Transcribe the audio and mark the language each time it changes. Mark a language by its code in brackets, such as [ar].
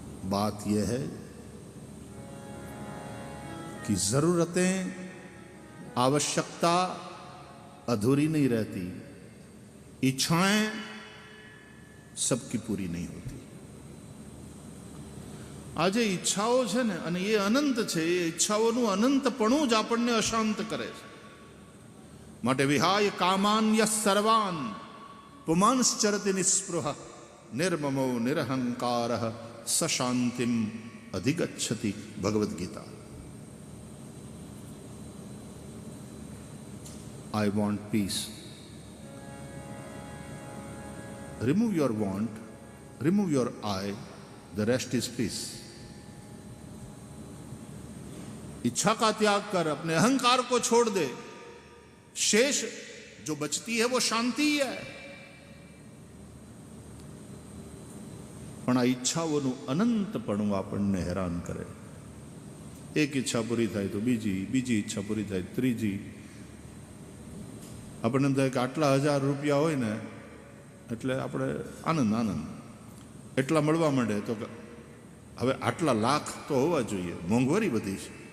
[hi] बात यह है कि जरूरतें, आवश्यकता अधूरी नहीं रहती, इच्छाएं सबकी पूरी नहीं होती. [gu] આજે ઈચ્છાઓ છે ને, અને એ અનંત છે, એ ઈચ્છાઓનું અનંતપણું જ આપણને અશાંત કરે છે. [sa] માટે વિહાય કામાન્ય સર્વાન પુમાંશ્ચરતિ નિસ્પૃહ નિર્મમો નિરહંકાર સશાંતિમ અધિગચ્છતિ. [gu] Bhagavad Gita. [en] I want peace. Remove your want, remove your I, the rest is peace. [hi] इच्छा का त्याग कर, अपने अहंकार को छोड़ दे, शेष जो बचती है वो शांति ही है. [gu] પણ આ ઈચ્છાઓનું અનંતપણું આપણને હેરાન કરે. એક ઈચ્છા પૂરી થાય તો બીજી, બીજી ઈચ્છા પૂરી થાય ત્રીજી. આપણને એમ થાય કે આટલા 1000 રૂપિયા હોય ને એટલે આપણે આનંદ આનંદ, એટલા મળવા માંડે તો હવે આટલા લાખ તો હોવા જોઈએ, મોંઘવારી બધી છે.